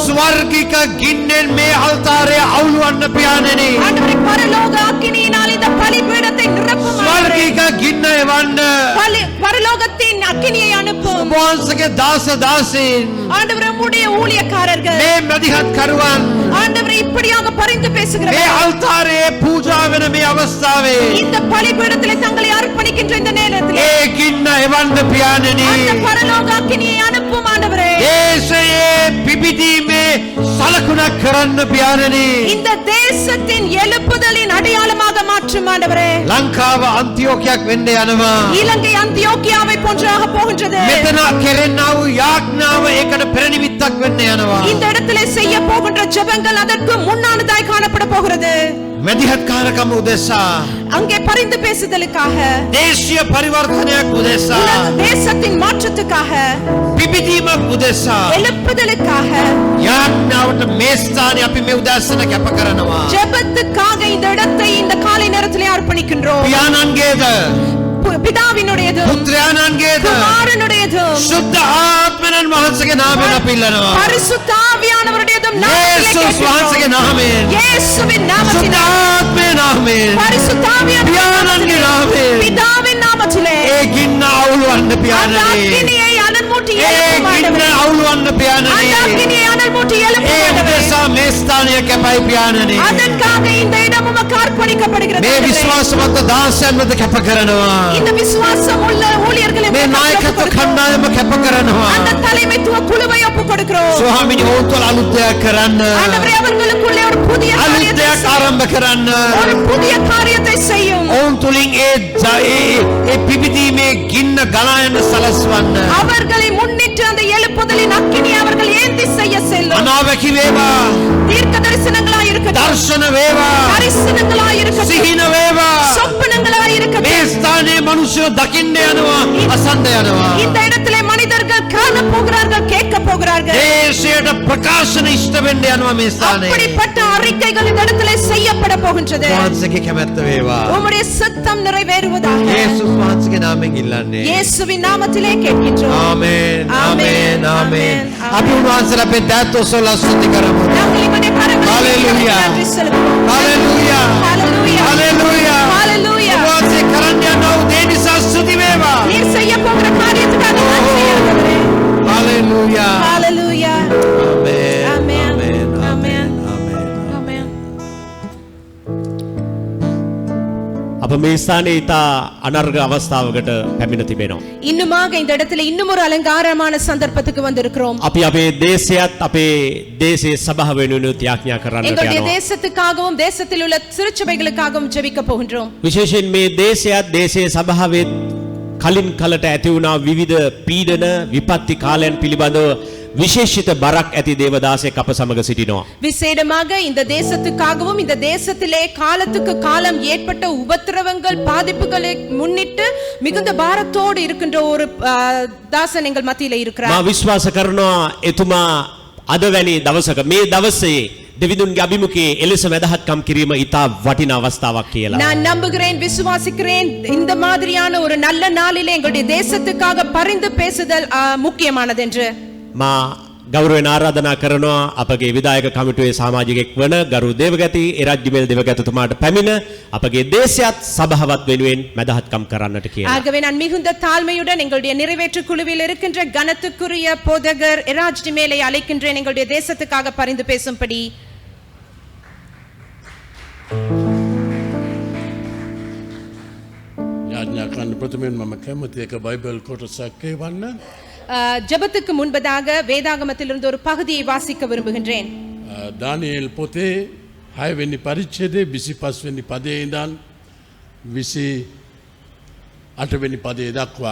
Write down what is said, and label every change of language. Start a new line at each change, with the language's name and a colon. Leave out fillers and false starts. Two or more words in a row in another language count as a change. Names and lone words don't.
Sinhala: ස්වර්ගික ගින්නෙන් මේ අල්තාරය අවුලවන්න පියාණෙනි.
Tamil: ஆண்டவரே பரலோக அக்கினியினால் இந்த பலிபீடத்தை நிரப்பும் ஆண்டவரே.
Sinhala: ස්වර්ගික ගින්න එවන්න.
Tamil: பரலோகத்தின் அக்கினியை அனுப்பும்.
Sinhala: ඔබ වහන්සේගේ දාස දාසීන්.
Tamil: ஆண்டவரே உம்முடைய ஊழியக்காரர்கள்.
Sinhala: මේ මැදිහත් කරුවන්.
Tamil: ஆண்டவரே இப்படியாக பரிந்து
Sinhala: මේ
Tamil: பேசுகிறவர்கள்.
Sinhala: අල්තාරයේ පූජා වෙන මේ අවස්ථාවේ.
Tamil: இந்த பலிபீடத்திலே தங்களை அர்ப்பணிக்கின்ற இந்த நேரத்தில்
Sinhala: ඒ ගින්න එවන්න පියාණෙනි.
Tamil: அந்த பரலோக அக்கினியை அனுப்பும் ஆண்டவரே.
Sinhala: දේශයේ පිබිදීමේ සලකුණක් කරන්න පියාණෙනි.
Tamil: இந்த தேசத்தின் எழுப்புதலின் அடையாளமாக மாற்றும் ஆண்டவரே.
Sinhala: ලංකාව අන්තිෝකයක් වෙන්න යනවා.
Tamil: இலங்கை அந்தியோக்கியாவை போன்றாக போகின்றது.
Sinhala: මෙතන කෙරෙන්නා වූ යාඥාව ඒකට පෙරනිමිත්තක් වෙන්න යනවා.
Tamil: இந்த இடத்திலே செய்ய போகின்ற ஜெபங்கள் அதற்கு முன்னானதாய் காணப்பட போகிறது.
Sinhala: මැදිහත් කාරකම උදෙසා
Tamil: அங்கே பரிந்து பேசுதலுக்காக,
Sinhala: දේශීය පරිවර්තනයක් උදෙසා
Tamil: தேசத்தின் மாற்றத்துக்காக,
Sinhala: පිබිදීමක් උදෙසා
Tamil: எழுப்புதலுக்காக,
Sinhala: යාඥාවට මේ ස්ථානයේ අපි මේ උදැසන කැප කරනවා.
Tamil: ஜெபத்துக்காக இந்த இடத்தை இந்த காலை நேரத்திலே அர்ப்பணிக்கின்றோம்.
Sinhala: පියාණන්ගේද
Tamil: பிதாவினுடையது,
Sinhala: පුත්‍රයාණන්ගේද
Tamil: குமாரனுடையது,
Sinhala: සුද්ධ ආත්මයන් වහන්සේගේ නාමයෙන් අපි ඉල්ලනවා.
Tamil: பரிசுத்த ஆவியானவருடையதும்
Sinhala: යේසුස් වහන්සේගේ නාමයෙන්
Tamil: இயேசுவின்
Sinhala: සුද්ධ
Tamil: நாமத்திலே,
Sinhala: ආත්මේ නාමයෙන්
Tamil: பரிசுத்த
Sinhala: පියාණන්ගේ නාමයෙන්
Tamil: பிதாவின் நாமத்திலே
Sinhala: ඒ ගින්න අවුලවන්න
Tamil: அந்த
Sinhala: පියාණනි.
Tamil: அக்கினியை அனல் மூட்டி
Sinhala: ඒ
Tamil: எழுப்பும்
Sinhala: ගින්න
Tamil: ஆண்டவரே.
Sinhala: අවුලවන්න
Tamil: அந்த
Sinhala: පියාණනි.
Tamil: அக்கினியை அனல் மூட்டி எழுப்பும்
Sinhala: ඒ
Tamil: ஆண்டவரே.
Sinhala: උදෙසා මේ ස්ථානය කැපයි පියාණනි.
Tamil: அதற்காக இந்த இடம் உமக்கு அர்ப்பணிக்கப்படுகிறது
Sinhala: මේ
Tamil: ஆண்டவரே.
Sinhala: විශ්වාසවන්ත දාසයන් වෙත කැප කරනවා.
Tamil: இந்த விசுவாசம் உள்ள ஊழியர்களை
Sinhala: මේ නායකත්ව කණ්ඩායම කැප කරනවා.
Tamil: அந்த தலைமைத்துவ குழுவை ஒப்பு கொடுக்கிறோம்.
Sinhala: ස්වාමීනි ඔවුන් තුළ අලුත් දෙයක් කරන්න.
Tamil: ஆண்டவரே அவர்களுக்குள்ளே ஒரு புதிய
Sinhala: අලුත්
Tamil: காரியத்தை
Sinhala: දෙයක්
Tamil: செய்யும்.
Sinhala: ආරම්භ කරන්න.
Tamil: ஒரு புதிய காரியத்தை செய்யும்.
Sinhala: ඔවුන් තුළින් ඒ පිබිදීමේ ගින්න ගලා යන්න සලස්වන්න.
Tamil: அவர்களை முன்னிட்டு அந்த எழுப்புதலின் அக்கினி அவர்கள் ஏந்தி செய்ய செல்லும்.
Sinhala: අනාවැකි වේවා.
Tamil: தீர்க்க தரிசனங்களா இருக்கட்டும்,
Sinhala: දර්ශන වේවා.
Tamil: தரிசனங்களா இருக்கட்டும்,
Sinhala: සිහින වේවා.
Tamil: சொப்பனங்களா
Sinhala: මේ
Tamil: இருக்கட்டும்.
Sinhala: ස්ථානයේ මිනිස්සු දකින්න යනවා, අසන්න යනවා.
Tamil: இந்த இடத்திலே மனிதர்கள் காண போகிறார்கள், கேட்க போகிறார்கள்.
Sinhala: දේශයට ප්‍රකාශන ඉෂ්ට වෙන්න යනවා මේ ස්ථානයේ.
Tamil: அப்படிப்பட்ட அறிக்கைகள் இந்த இடத்திலே செய்யப்பட போகின்றது.
Sinhala: වහන්සේගේ කැමැත්ත වේවා.
Tamil: உம்முடைய சித்தம் நிறைவேறுவதாக
Sinhala: යේසුස් වහන්සේගේ නාමයෙන් ඉල්ලන්නේ.
Tamil: இயேசுவின் நாமத்திலே கேட்கின்றோம்.
Sinhala: ආමේන් ආමේන් ආමේන්, ආමේන්. ආමේන්. අපි උන්වහන්සේලා අපේ දෑත් ඔසවලා ස්තුති කරමු.
Tamil: நாங்கள் இவனை கரங்களில் Hallelujah. நன்றி செலுத்துவோம்.
Sinhala: හalleluya.
Tamil: Hallelujah.
Sinhala: හalleluya.
Tamil: Hallelujah.
Sinhala: උන්වහන්සේ කරන්න යන දේ නිසා ස්තුති වේවා.
Tamil: நீர் செய்ய போகிற காரியத்துக்காக நன்றி ஆண்டவரே.
Sinhala: හalleluya.
Tamil: Hallelujah.
Sinhala: ආමේන්
Tamil: Amen.
Sinhala: ආමේන්
Tamil: Amen.
Sinhala: ආමේන්.
Tamil: Amen.
Sinhala: අප මේ ස්ථානයේ ඉතා අනර්ග අවස්ථාවකට පැමිණ තිබෙනවා.
Tamil: இன்னுமாக இந்த இடத்துல இன்னும் ஒரு அலங்காரமான சந்தர்ப்பத்துக்கு வந்திருக்கிறோம்.
Sinhala: අපි අපේ දේශයත් අපේ දේශයේ සභාව වෙනුවෙන් යාඥා කරන්නට
Tamil: எங்களுடைய
Sinhala: යනවා.
Tamil: தேசத்துக்காகவும் தேசத்தில் உள்ள திருச்சபைகளுக்காகவும் ஜெபிக்க போகின்றோம்.
Sinhala: විශේෂයෙන් මේ දේශයත් දේශයේ සභාවෙත් කලින් කලට ඇති වුණා විවිධ පීඩන විපත්ති කාලයන් පිළිබඳව විශේෂිත බරක් ඇති දේවදාසයෙක් අප සමග සිටිනවා.
Tamil: விசேடமாக இந்த தேசத்துக்காகவும் இந்த தேசத்திலே காலத்துக்கு காலம் ஏற்பட்ட உபத்திரவங்கள் பாதிப்புகளை முன்னிட்டு மிகுந்த பாரத்தோடு இருக்கின்ற ஒரு தாசன் எங்கள் மத்தியில
Sinhala: මා
Tamil: இருக்கிறார்.
Sinhala: විශ්වාස කරනවා එතුමා අද වැනි දවසක මේ දවසේ දෙවිඳුන්ගේ අභිමුඛයේ එලෙස වැදහත්කම් කිරීම ඉතා වටිනා අවස්ථාවක් කියලා.
Tamil: நான் நம்புகிறேன், விசுவாசிக்கிறேன், இந்த மாதிரியான ஒரு நல்ல நாளிலே எங்களுடைய தேசத்துக்காக பரிந்து பேசுதல் முக்கியமானது என்று.
Sinhala: මා ගෞරවයෙන් ආරාධනා කරනවා අපගේ විධායක කමිටුවේ සමාජිකෙක් වන ගරු දේවගති එරජ්ජිමෙල් දේවගතතුමාට පැමිණ අපගේ දේශයත් සභාවත් වෙනුවෙන් මැදහත්කම් කරන්නට කියලා.
Tamil: ஆகவே நான் மிகுந்த தாழ்மையுடன் எங்களுடைய நிறைவேற்று குழுவில் இருக்கின்ற கனத்துக்குரிய போதகர் எராஜ்டி மேலே அழைக்கின்றேன் எங்களுடைய தேசத்துக்காக பரிந்து பேசும்படி.
Sinhala: යාඥා කරන්න ප්‍රථමයෙන් මම කැමති එක බයිබල් කොටසක් කියවන්න.
Tamil: ஜெபத்துக்கு முன்பதாக வேதாகமத்திலிருந்து ஒரு பகுதியை வாசிக்க விரும்புகின்றேன்.
Sinhala: දානියෙල් පොතේ 6 වෙනි පරිච්ඡේදයේ 25 වෙනි පදයේ ඉඳන් 28 වෙනි පදයේ දක්වා.